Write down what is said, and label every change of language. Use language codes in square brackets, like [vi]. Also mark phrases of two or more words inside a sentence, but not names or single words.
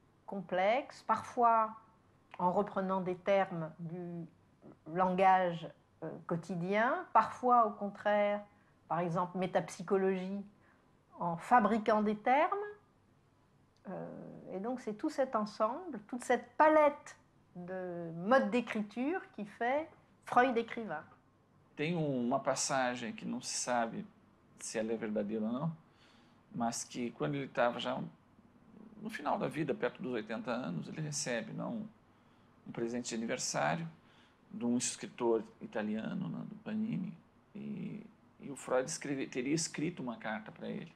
[fr] complexes, parfois en reprenant des termes du langage quotidien, parfois au contraire, par exemple métapsychologie, en fabriquant des termes. Et donc c'est tout cet ensemble, toute cette palette de modes d'écriture qui fait Freud écrivain. [pt] Tem uma passagem que não se sabe se ela é verdadeira ou não, mas que quando ele estava já no final da vida, perto dos 80 anos, ele recebe um presente de aniversário de um escritor italiano, do Panini, e o Freud teria escrito uma carta para ele.